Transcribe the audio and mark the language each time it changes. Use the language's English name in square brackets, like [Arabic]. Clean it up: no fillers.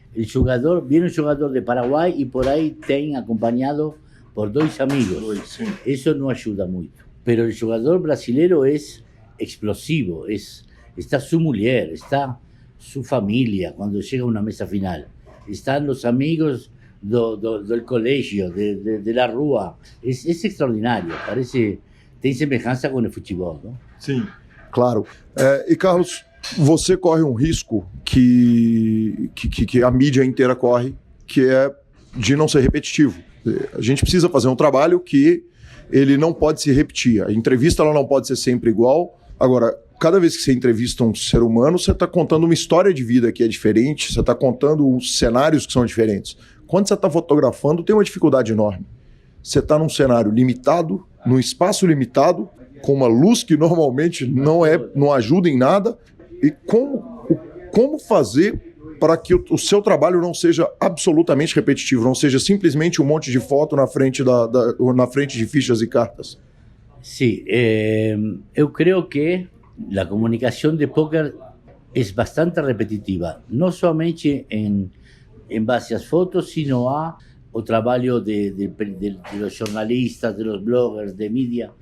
[Spanish] Viene un jugador de Paraguay y por ahí ten acompañado por 2 amigos. Sí. Eso no ayuda mucho. Pero el jugador brasileño es explosivo, está su mujer, está su familia cuando llega a una mesa final. Están los amigos del colegio, de la rua. Es extraordinario, [Portuguese] tem semelhança com o futebol, não? Sim, claro. E Carlos, você corre um risco que a mídia inteira corre, que é de não ser repetitivo. A gente precisa fazer um trabalho que ele não pode se repetir. A entrevista ela não pode ser sempre igual. Agora, cada vez que você entrevista um ser humano, você está contando uma história de vida que é diferente, você está contando cenários que são diferentes. Quando você está fotografando, tem uma dificuldade enorme. Você está num cenário limitado, num espaço limitado, com uma luz que normalmente não ajuda em nada. E como fazer para que o seu trabalho não seja absolutamente repetitivo, não seja simplesmente um monte de foto na frente de fichas e cartas? [Spanish] Sí, yo creo que la comunicación de póker es bastante repetitiva, no solamente en base a las fotos, sino o trabajo de los jornalistas, de los bloggers, de media.